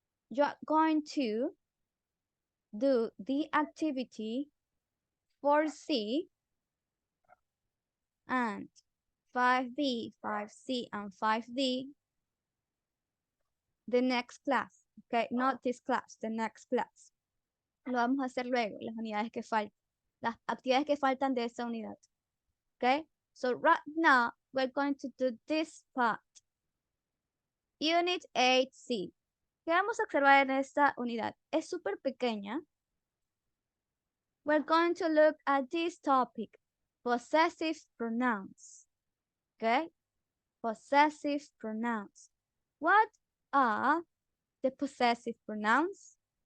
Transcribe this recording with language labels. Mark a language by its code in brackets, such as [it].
[en] You're going to do the activity 4C. and 5B, 5C, and 5D the next class. Okay, not this class, the next class. [es] Lo vamos a hacer luego, las unidades que faltan, las actividades que faltan de esa unidad. [en] Okay, so right now we're going to do this part. Unit 8C. [es] ¿Qué vamos a observar en esta unidad? Es súper pequeña. [en] We're going to look at this topic, possessive pronouns. Okay, possessive pronouns. What are the possessive pronouns?